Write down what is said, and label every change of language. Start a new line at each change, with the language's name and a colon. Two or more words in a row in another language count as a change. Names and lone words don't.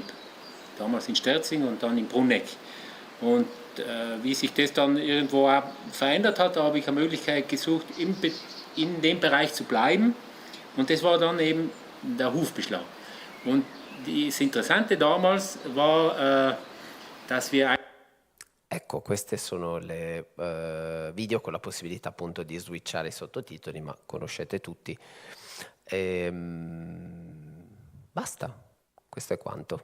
German: Damals in Sterzing und dann in Brunegg. Und wie sich das dann irgendwo auch verändert hat, da habe ich eine Möglichkeit gesucht, in dem Bereich zu bleiben. Und das war dann eben der Hufbeschlag. Und das Interessante damals war, dass wir...
Italian: Ecco, queste sono le video con la possibilità appunto di switchare i sottotitoli, ma conoscete tutti. Basta, questo è quanto.